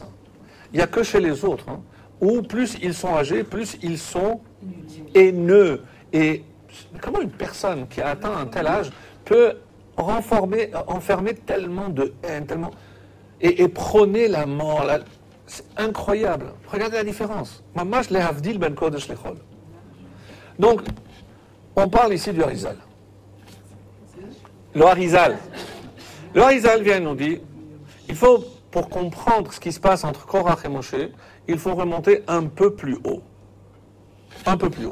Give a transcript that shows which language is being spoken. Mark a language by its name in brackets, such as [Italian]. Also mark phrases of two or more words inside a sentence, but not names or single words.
[French] Il n'y a que chez les autres, où plus ils sont âgés, plus ils sont haineux. Et comment une personne qui a atteint un tel âge peut enfermer tellement de haine, tellement, et prôner la mort? C'est incroyable. Regardez la différence. [Hebrew] ממש להבדיל בין קודש לחול. [French] Donc, on parle ici du Harizal. Le Harizal. Le Harizal vient et nous dit, il faut, pour comprendre ce qui se passe entre Korach et Moshe, il faut remonter un peu plus haut. Un peu plus haut.